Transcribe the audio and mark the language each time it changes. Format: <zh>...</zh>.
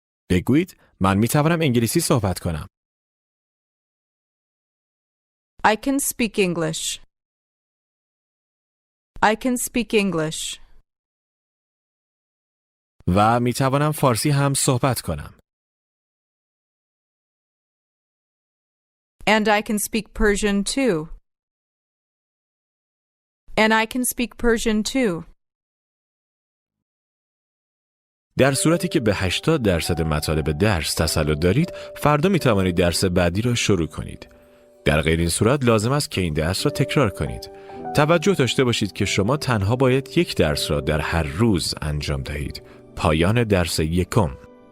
<fa>بگویید من می توانم انگلیسی صحبت کنم.</fa> <en>I can speak English. I can speak English.</en> <fa>و می توانم فارسی هم صحبت کنم.</fa> <en>And I can speak Persian too. And I can speak Persian too.</en> <fa>در صورتی که به 80% مطالب درس تسلط دارید، فردا می توانید درس بعدی را شروع کنید. در غیر این صورت لازم است که این درس را تکرار کنید. توجه داشته باشید که شما تنها باید یک درس را در هر روز انجام دهید. پایان درس یکم.</fa>